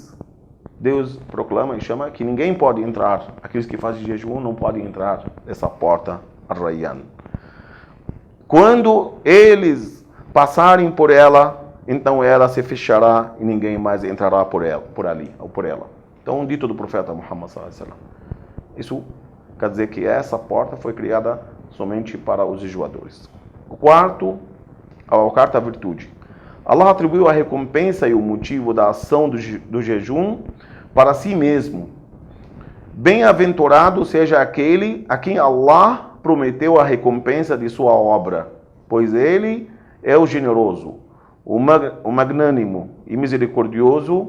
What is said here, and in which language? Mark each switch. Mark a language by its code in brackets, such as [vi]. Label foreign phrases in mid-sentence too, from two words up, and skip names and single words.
[pt] Deus proclama e chama que ninguém pode entrar. Aqueles que fazem jejum não podem entrar nessa porta Ar-Rayyan. Quando eles passarem por ela, então ela se fechará e ninguém mais entrará por ela. Então, um dito do profeta Muhammad [ar] صلى الله عليه وسلم. [pt] Isso quer dizer que essa porta foi criada somente para os jejuadores. O quarto, a quarta virtude. Allah atribuiu a recompensa e o motivo da ação do jejum para si mesmo. Bem-aventurado seja aquele a quem Allah prometeu a recompensa de sua obra, pois ele é o generoso, o magnânimo e misericordioso.